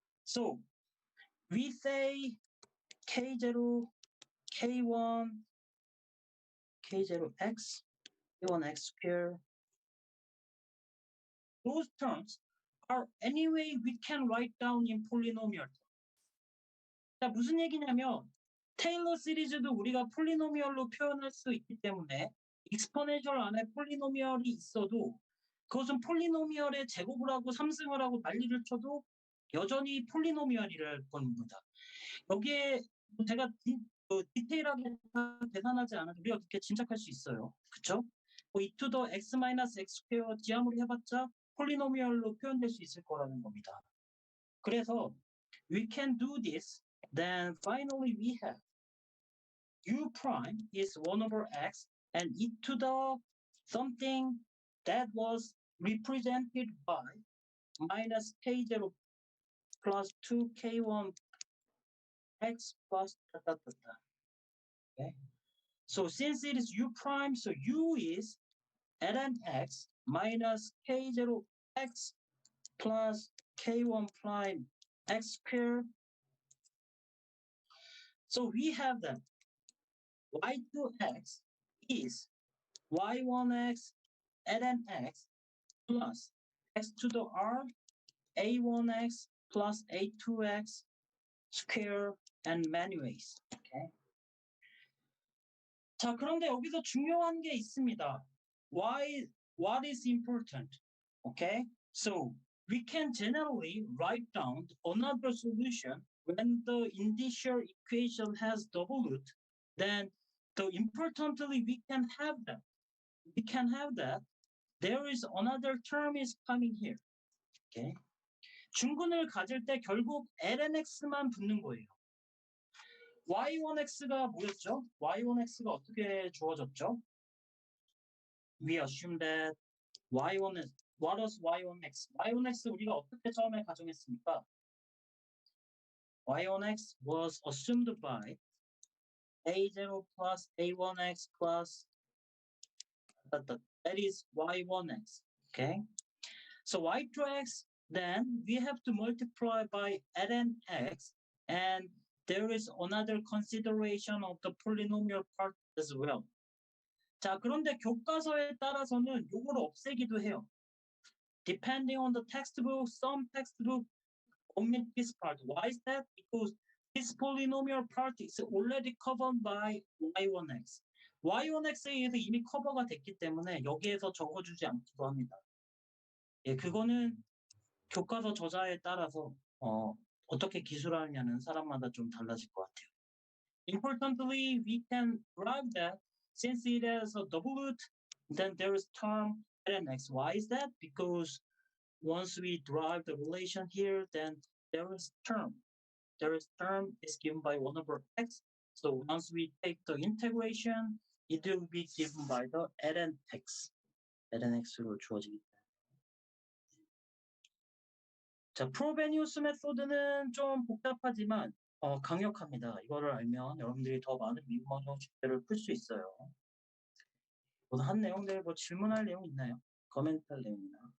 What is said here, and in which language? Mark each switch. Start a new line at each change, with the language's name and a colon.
English: So we say K0, K1, K0x, K1x squared. Those terms are anyway we can write down in polynomial.
Korean: 자, 무슨 얘기냐면 테일러 시리즈도 우리가 폴리노미얼로 표현할 수 있기 때문에 익스포넨셜 안에 폴리노미얼이 있어도 그것은 폴리노미얼의 제곱을 하고 3승을 하고 난리를 쳐도 여전히 폴리노미얼이랄 겁니다. 여기에 제가 디테일하게 계산하지 않아도 우리가 그렇게 짐작할 수 있어요. 그쵸?
English: e to the x minus x square
Korean: 지아무리 해봤자 폴리노미얼로 표현될 수 있을 거라는 겁니다.
English: 그래서 we can do this. Then finally we have u prime is 1 over x and e to the something that was represented by minus k0 plus 2k1 x plus okay. So since it is u prime, so u is ln x minus k0 x plus k1 prime x squared. So we have that y2x is y1x ln x plus x to the r a1x plus a2x square and many ways. Okay.
Korean: 자, 그런데 여기서 중요한 게 있습니다.
English: What is important? Okay. So we can generally write down another solution when the initial equation has double root, then importantly we can have that. We can have that. There is another term is coming here. Okay.
Korean: 중근을 가질 때 결국 lnx만 붙는 거예요. y1x가 뭐였죠? y1x가 어떻게 주어졌죠?
English: We assume that y1 is, what was y1x?
Korean: y1x 우리가 어떻게 처음에 가정했습니까?
English: y1x was assumed by a0 plus a1x plus that is y1x. Okay, so y2x, then we have to multiply by lnx, and there is another consideration of the polynomial part as well.
Korean: 자, 그런데 교과서에 따라서는 요거를 없애기도 해요.
English: Depending on the textbook, some textbook omit this part. Why is that? Because this polynomial part is already covered by y1x.
Korean: y1x에 의해서 이미 커버가 됐기 때문에 여기에서 적어주지 않기도 합니다. 예, 그거는 교과서 저자에 따라서 어떻게 기술하느냐는 사람마다 좀 달라질 것 같아요.
English: Importantly, we can derive that since it has a double root, then there is term lnx. Why is that? Because once we derive the relation here, then there is term. There is term is given by 1 over x. So once we take the integration, it will be given by the lnx.
Korean: lnx로 주어지기 때문에. 자, 프로베니우스 메소드는 좀 복잡하지만 강력합니다. 이거를 알면 여러분들이 더 많은 미분모 형식들을 풀 수 있어요. 오늘 한 내용들 뭐 질문할 내용 있나요? 코멘트할 내용이나.